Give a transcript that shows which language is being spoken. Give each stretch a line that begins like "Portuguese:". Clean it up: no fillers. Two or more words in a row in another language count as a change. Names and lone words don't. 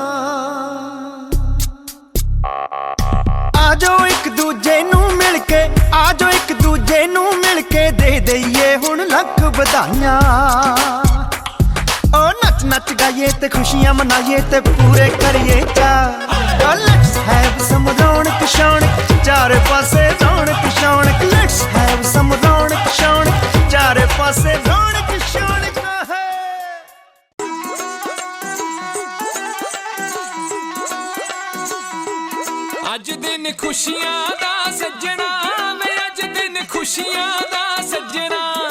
Punjabi: ਆਜੋ ਇੱਕ ਦੂਜੇ ਨੂੰ ਮਿਲ ਕੇ, ਆਜੋ ਇੱਕ ਦੂਜੇ ਨੂੰ ਮਿਲ ਕੇ ਦੇ ਦਈਏ ਹੁਣ ਲੱਖ ਬਧਾਈਆਂ। ਓ ਨੱਚ ਨੱਚ ਗਾਈਏ ਤੇ ਖ਼ੁਸ਼ੀਆਂ ਮਨਾਈਏ ਤੇ ਪੂਰੇ ਕਰੀਏ ਚਾਅ।
English: let's have some
Punjabi: ਰੌਣਕ ਸ਼ੌਣਕ, ਚਾਰੇ ਪਾਸੇ ਰੌਣਕ ਸ਼ੌਣਕ।
English: let's have some
Punjabi: ਰੌਣਕ ਸ਼ੌਣਕ, ਚਾਰੇ ਪਾਸੇ ਰੌਣਕ ਸ਼ੌਣਕ। ਅੱਜ ਦਿਨ ਖ਼ੁਸ਼ੀਆਂ ਦਾ ਸੱਜਣਾ, ਮੈਂ ਅੱਜ ਦਿਨ ਖ਼ੁਸ਼ੀਆਂ ਦਾ ਸੱਜਣਾ।